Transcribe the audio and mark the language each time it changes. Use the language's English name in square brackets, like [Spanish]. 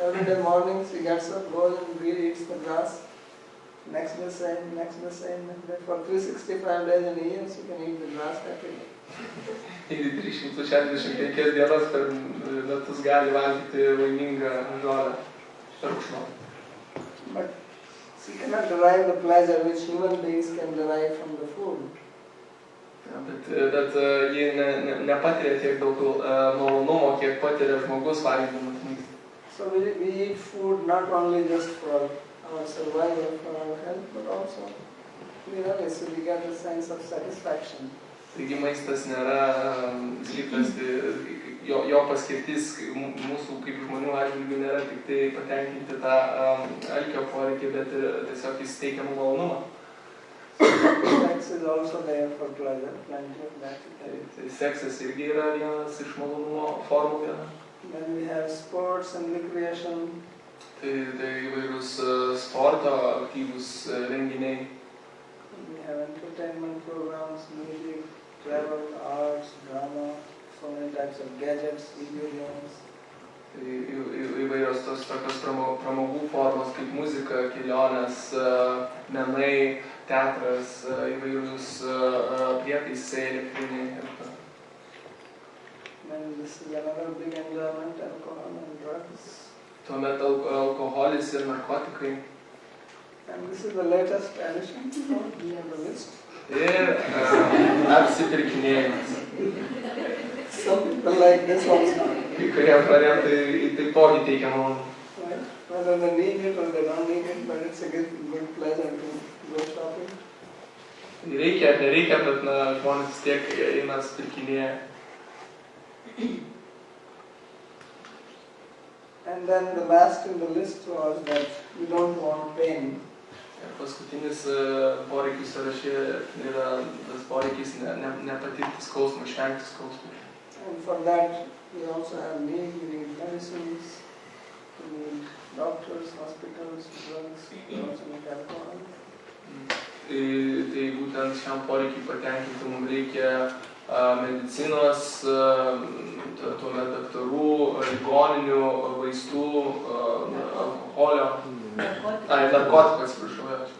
[English] Every day morning she gets up, goes and eats the grass. Next day same, next day same. For 365 days in a year she can eat the grass happily. [Lithuanian] Ir 365 dienas per metus gali valgyti laimingą žolę šerkšnotą. [English] But she cannot derive the pleasure which human beings can derive from the food. [Lithuanian] Bet ji nepatiria tiek daug malonumo, kiek patiria žmogus valgydamas maistą. [English] So we eat food not only just for our survival, for our health, but also we get a sense of satisfaction. [Lithuanian] Taigi maistas nėra skirtas, jo paskirtis mūsų kaip žmonių atžvilgių nėra tik tai patenkinti tą alkio poreikį, bet ir tiesiog jis teikia malonumą. [English] Sex is also there for pleasure, plenty of that. [Lithuanian] Tai seksas irgi yra vienas iš malonumo formų viena. [English] Then we have sports and recreation. [Lithuanian] Tai įvairūs sporto aktyvūs renginiai. [English] We have entertainment programs, music, travel, arts, drama, so many types of gadgets, video games. [Lithuanian] Tai įvairios tos tokios pramogų formos kaip muzika, kelionės, menai, teatras, įvairūs prietaisai, elektriniai. [English] And this is another big enjoyment, alcohol and drugs. [Lithuanian] Tuomet alkoholis ir narkotikai. [English] And this is the latest addition on the list. [Lithuanian] Ir apsipirkinėjimas. [English] Some people like this also. [Lithuanian] Kai kurie variantai taipogi teikia malonumą. [English] Right? Whether they need it or they don't need it, but it's a good pleasure to go shopping. [Lithuanian] Reikia ar nereikia, bet žmonės vis tiek eina apsipirkinėja. [English] And then the last in the list was that we don't want pain. [Lithuanian] Ir paskutinis poreikis sąraše yra tas poreikis nepatirti skausmą, išvengti skausmą. [English] And for that we also have need medicines, we need doctors, hospitals, drugs, we also need alcohol. [Lithuanian] Tai būtent šiam poreikiai patenkinti mums reikia medicinos, tuomet daktarų, ligoninių, vaistų, alkoholio, narkotikų, atsiprašau.